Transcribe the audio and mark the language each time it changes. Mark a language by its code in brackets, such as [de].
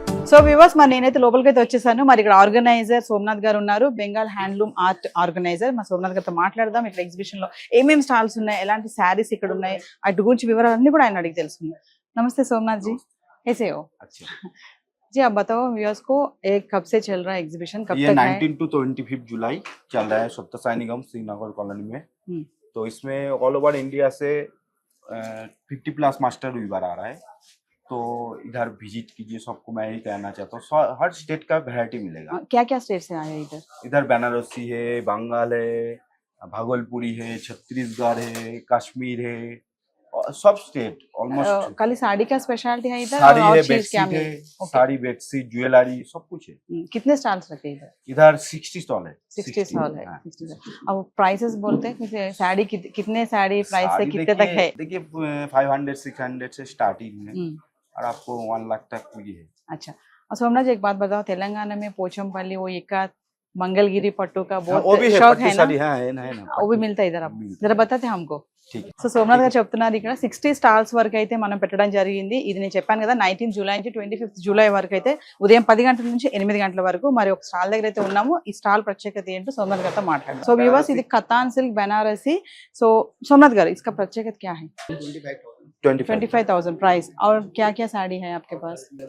[te] So viewers, మరి నేనైతే లోపలికి అయితే వచ్చేసాను. మరి ఇక్కడ ఆర్గనైజర్ సోమనాథ్ గారు ఉన్నారు, బెంగాల్ హ్యాండ్లూమ్ ఆర్ట్ ఆర్గనైజర్. మా సోమనాథ్ గారితో మాట్లాడదాం. ఇక్కడ ఎగ్జిబిషన్ లో ఏమేమి స్టాల్స్ ఉన్నాయి, ఎలాంటి శారీస్ ఇక్కడ ఉన్నాయి, అటు గురించి వివరాలన్నీ కూడా ఆయన అడిగి తెలుసుకుందాం. [hi] नमस्ते सोमनाथ जी, कैसे हो? अच्छा जी आप बताओ व्यूअर्स को, एक कब से चल रहा है एग्जीबिशन, कब ये तक 19 to 25 जुलाई चल रहा है सत्य निगम श्रीनगर कॉलोनी में। तो इसमें ऑल ओवर इंडिया से 50+ मास्टर वीवर आ रहा है। तो इधर विजिट कीजिए, सबको मैं यही कहना चाहता हूँ। हर स्टेट का वैरायटी मिलेगा। क्या क्या स्टेट से आए इधर? इधर बनारसी है, बंगाल है, भागलपुरी है, छत्तीसगढ़ है, कश्मीर है, सब स्टेट ऑलमोस्ट। खाली साड़ी का स्पेशलिटी है इधर? साड़ी और है, चीज क्या बेडशीट है, साड़ी बेडशीट ज्वेलरी सब कुछ है। कितने स्टॉल्स रखे इधर? इधर 60 स्टॉल है। 60 स्टॉल है। हाँ। 60 अब प्राइसेस बोलते हैं, साड़ी कितने साड़ी प्राइस से कितने तक है? देखिए 500-600 से स्टार्टिंग है और आपको 1 लाख तक भी है। अच्छा, और सोमनाथ जी एक बात बताओ, तेलंगाना में पोचमपल्ली वो इक्का मंगलगिरी पट्टू का बहुत वो भी है, शौक है ना? है ना, वो भी मिलता है इधर? आप जरा बताते हमको. ठीक है। [te] సో సోమనాథ్ గారు చెప్తున్నారు ఇక్కడ 60 స్టాల్స్ వరకు అయితే మనం పెట్టడం జరిగింది. ఇది నేను చెప్పాను కదా, 19 జూలై నుంచి 25 జూలై వరకు అయితే ఉదయం 10 గంటల నుంచి 8 గంటల వరకు. మరి ఒక స్టాల్ దగ్గర అయితే ఉన్నాము. ఈ స్టాల్ ప్రత్యేకత ఏంటో సోమనాథ్ గారితో మాట్లాడారు. సో వ్యూవర్స్, ఇది కతాన్ సిల్క్ బనారసి. [hi] సో सोमनाथ గారు, इसका प्रत्येकता क्या है? 25,000 प्राइस. और क्या क्या साड़ी है आपके पास?